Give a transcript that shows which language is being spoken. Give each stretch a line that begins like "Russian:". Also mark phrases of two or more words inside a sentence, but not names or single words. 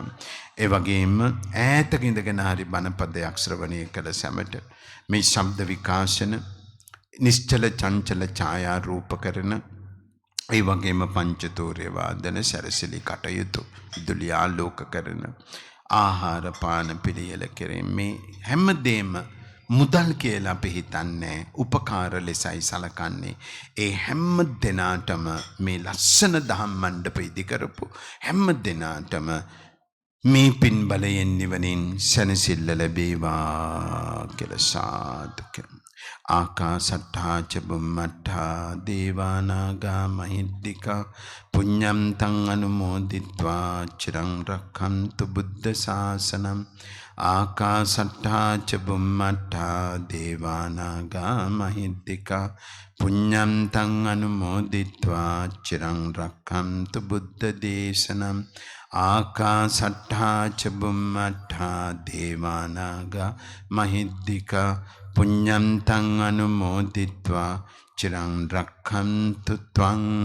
Sinhala: ඒ වගේම ඈතක ඉඳගෙන හරි බණපදයක් ශ්‍රවණය කළ සැමට මේ ශබ්ද විකාශන නිශ්චල චංචල ඡායා රූප කරන ඒ වගේම පංචතෝරේ වාදන සැරසිලි කටයුතු දුලිය ආලෝක කරන ආහාර පාන පිළියෙල කෙරෙන් මේ හැමදේම මුදල් කියලා අපි හිතන්නේ උපකාර ලෙසයි සලකන්නේ. ඒ හැම දිනාටම මේ ලස්සන දහම් මණ්ඩප ඉදි කරපු හැම දිනාටම මේ පින් බලයෙන් නිවනින් සැනසෙල්ල ලැබේවා කියලා සාදු.
Pali: ආකාසට්ඨා ච බුම්මට්ඨා දේවානාගා මහිද්దికා පුඤ්ඤං තං අනුමෝදිත්වා චිරං රක්ඛන්තු බුද්ධ ශාසනං ආකාසට්ඨා ච බුම්මට්ඨා දේවානාගා මහිද්దికා පුඤ්ඤං තං අනුමෝදිත්වා චිරං රක්ඛන්තු බුද්ධ දේශනං ආකාසට්ඨා ච බුම්මට්ඨා දේවානාගා මහිද්దికා පුඤ්ඤං තං අනුමෝදිත්වා චිරං රක්ඛන්තු ත්වං